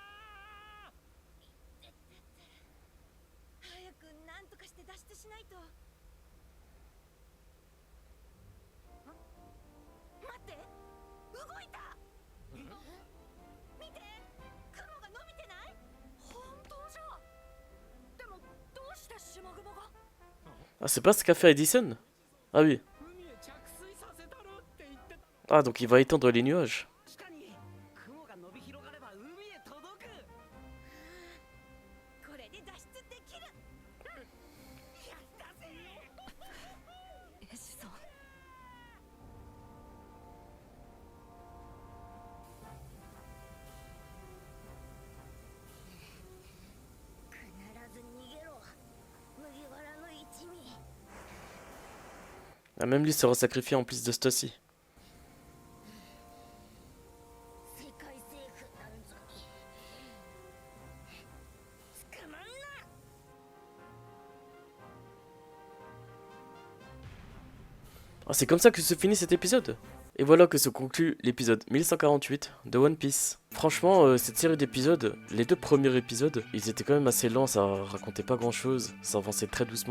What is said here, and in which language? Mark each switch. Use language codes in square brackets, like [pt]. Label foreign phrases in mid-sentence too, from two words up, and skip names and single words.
[ja] 早く何とかして脱出しないと。待って、動いた。見て、雲が伸びてない？本当じゃ。でもどうして島雲が？ [fr] Ah, c'est pas ce qu'a fait Edison? Ah oui. [ja] 海へ着水させたろって言ってた。 [fr] Ah, donc il va étendre les nuages. [ja] 確かに雲が伸び広がれば海へ届く。これで脱出できる。やったぜ。エシさん必ず逃げろ。麦わらの一味。 [fr] Ah, même lui sera sacrifié en plus de Stacy. [ja] 世界政府なんぞに捕まんな。 [fr] Ah, c'est comme ça que se finit cet épisode. Et voilà que se conclut l'épisode 1148 de One Piece. Franchement, cette série d'épisodes, les deux premiers épisodes, ils étaient quand même assez lents, ça racontait pas grand chose, ça avançait très doucement.